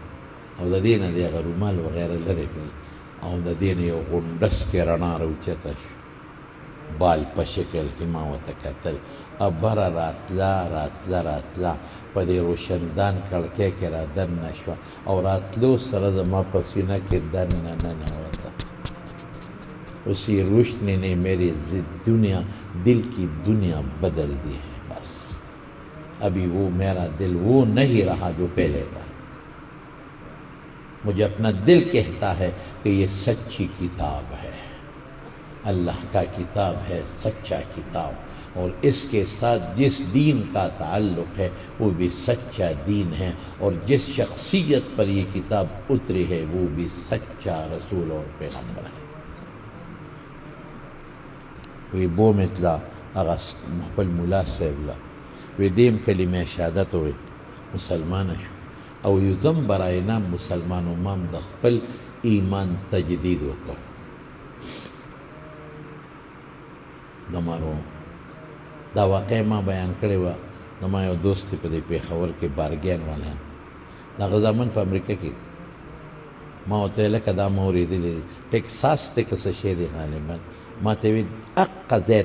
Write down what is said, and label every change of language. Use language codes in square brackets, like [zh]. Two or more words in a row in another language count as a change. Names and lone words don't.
[ps] او د دې نه د هغه رومال وغیره لرې کړل او د دې نه یو غونډس کې رڼا راوچته شو بال په شکل کې ما ورته کتل ابره راتله په دې روشندان کړکۍ کې را دننه شوه او راتلو سره زما په سینه کې دننه ننوته [ur] اسی روشنی نے میری دنیا دل کی دنیا بدل دی ہے بس ابھی وہ میرا دل وہ نہیں رہا جو پہلے تھا مجھے اپنا دل کہتا ہے کہ یہ سچی کتاب ہے اللہ کا کتاب ہے سچا کتاب اور اس کے ساتھ جس دین کا تعلق ہے وہ بھی سچا دین ہے اور جس شخصیت پر یہ کتاب اتری ہے وہ بھی سچا رسول اور پیغمبر ہے [ps] وی بو متلا اغا خپل ملا صاحب لا وی دیم کلمه شهادت وی مسلمان شو او یو زم برای نام مسلمان و مام د خپل ایمان تجدید وکړو دمارو دا واقع ما بیان کړی وه زما یو دوست په دې پېښور کې بارګین والا دغه زمن په امریکا کې ما ورته ویل لکه دا ما اورېدلی دي ټیکساس دی که څه شی دی غالبا ما ته ویل اقه ځای